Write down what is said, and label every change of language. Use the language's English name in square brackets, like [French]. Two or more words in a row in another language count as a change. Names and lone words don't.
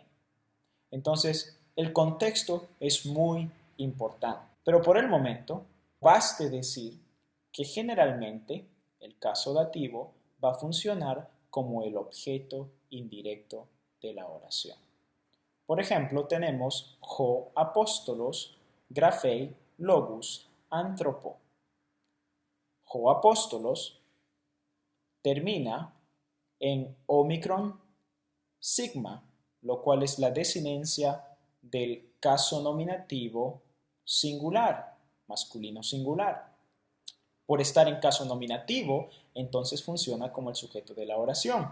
[Spanish] Entonces, el contexto es muy importante. Pero por el momento, baste decir que generalmente el caso dativo va a funcionar como el objeto indirecto de la oración. Por ejemplo, tenemos [Greek] ὁ ἀπόστολος, γράφει, λόγος, ἀνθρώπῳ. Ὁ ἀπόστολος [Spanish] termina en omicron sigma, lo cual es la desinencia del caso nominativo singular, masculino singular. Por estar en caso nominativo, entonces funciona como el sujeto de la oración.